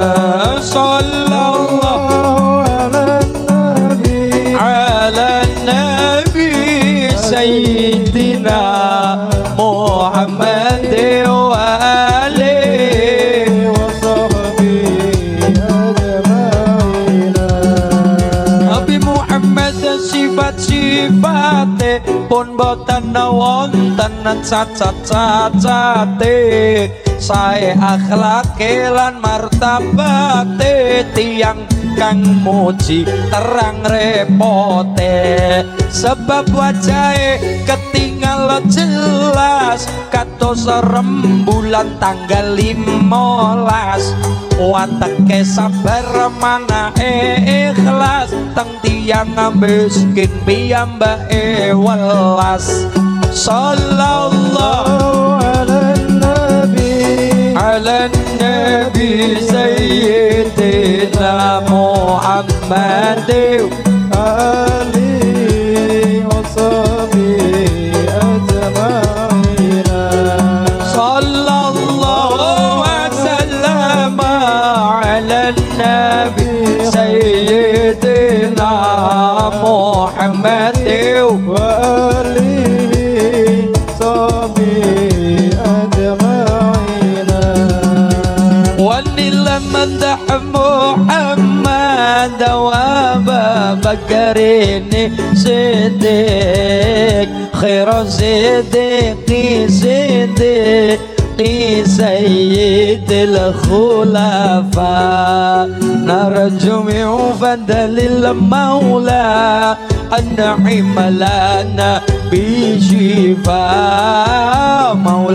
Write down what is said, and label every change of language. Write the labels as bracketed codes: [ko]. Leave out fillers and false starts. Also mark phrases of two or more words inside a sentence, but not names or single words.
[ar] صلى الله على نبي سيدنا محمد وآله وصحبه أجمعين. [jv] Nabi Muhammad sifat-sifate pun boten wonten cacat-cacate, sae akhlake lan martabate, tiang kang muji terang repote, sebab wajahe ketinggal jelas kados rembulan tanggal 15, wateke sabar manake ikhlas, teng tiang miskin piyambake welas. [ar] صلى الله على نبي سيدنا محمد آله وصحبه أجمعين. صلى الله وسلم على نبي سيدنا محمد وآله صحبه أجمعين. مدح محمد وابا بكر صديق خير صديق صديق سيد الخلفاء، نرجو من فضل المولى أنعم لنا بشفاء.